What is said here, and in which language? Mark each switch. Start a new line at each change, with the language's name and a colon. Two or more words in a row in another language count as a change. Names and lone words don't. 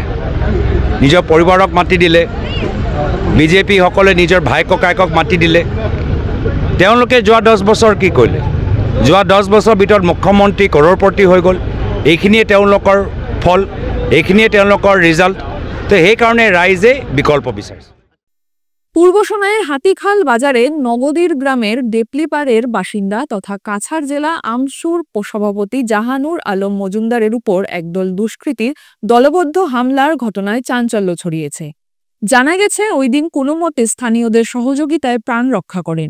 Assamese: নিজৰ পৰিবাৰক মাতি দিলে, বিজেপি সকলে নিজৰ ভাই ককায়েকক মাতি দিলে। তেওঁলোকে যোৱা 10 বছৰ কি কৰিলে? যোৱা 10 বছৰ ভিতৰত মুখ্যমন্ত্ৰী কৰৰপতি হৈ গ'ল। এইখিনিয়ে তেওঁলোকৰ ফল, এইখিনিয়ে তেওঁলোকৰ ৰিজাল্ট। তো সেইকাৰণে ৰাইজে বিকল্প বিচাৰিছে।
Bangla: পূর্ব সোনাইয়ের হাতিখাল বাজারের নগদীর গ্রামের ডেপলিপাড়ের বাসিন্দা তথা কাছাড় জেলা আমসুর সভাপতি জাহানুর আলম মজুমদারের উপর একদল দুষ্কৃতীর দলবদ্ধ হামলার ঘটনায় চাঞ্চল্য ছড়িয়েছে। জানা গেছে ওই দিন কোনো মতে স্থানীয়দের সহযোগিতায় প্রাণ রক্ষা করেন।